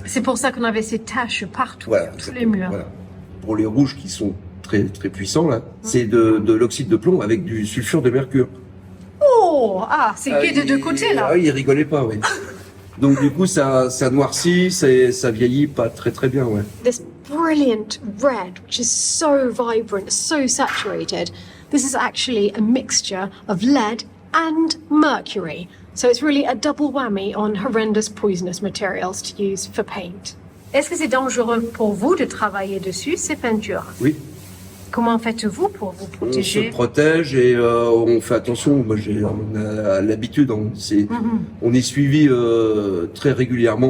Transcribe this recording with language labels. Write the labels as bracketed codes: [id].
[fr] C'est pour ça qu'on avait ces taches partout, Voilà, sur tous les murs. Voilà. Pour les rouges qui sont très très puissants là, c'est de l'oxyde de plomb avec du sulfure de mercure. Oh, c'est gai des deux côtés là. Ah, il rigolait pas, oui. Donc du coup, ça noircit, ça vieillit pas très très bien, ouais. [en] This brilliant red, which is so vibrant, so saturated. This is actually a mixture of lead and mercury. So it's really a double whammy on horrendous poisonous materials to use for paint. [fr] Est-ce que c'est dangereux pour vous de travailler dessus, ces peintures? Oui. Comment faites-vous pour vous On protéger? se protège et on fait attention. Moi, on a l'habitude. On est suivi très régulièrement.